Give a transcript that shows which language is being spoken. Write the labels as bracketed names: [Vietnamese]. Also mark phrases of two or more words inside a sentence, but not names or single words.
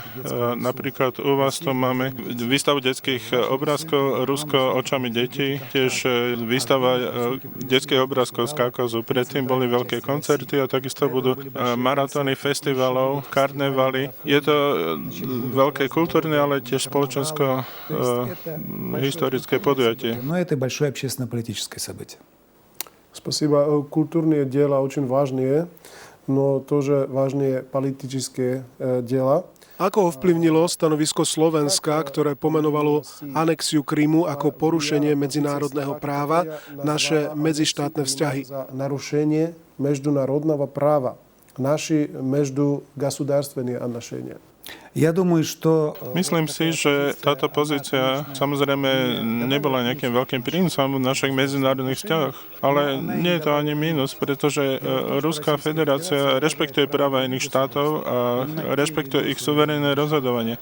[Slovak] Napríklad u vás tu máme výstavu detských obrázkov Rusko očami detí, tiež výstava detských obrázkov z Kaukazu. Predtým boli veľké koncerty a takisto budú maratóny festivalov, karnevaly. Je to veľké kultúrne, ale tiež spoločensko-historické podujatie. [Russian] Но это большое общественно-политическое событие. Спасибо. Культурные дела очень важные, но тоже важные политические дела. [Slovak] Ako ovplyvnilo stanovisko Slovenska, ktoré pomenovalo anexiu Krymu ako porušenie medzinárodného práva, naše medzištátne vzťahy? Narušenie medzinárodného práva. [Russian] Naši međugосударственные отношения. [Slovak] Myslím si, že táto pozícia samozrejme nebola nejakým veľkým prínosom v našich medzinárodných vzťahoch, ale nie je to ani mínus, pretože Ruská federácia rešpektuje práva iných štátov a rešpektuje ich suverénne rozhodovanie.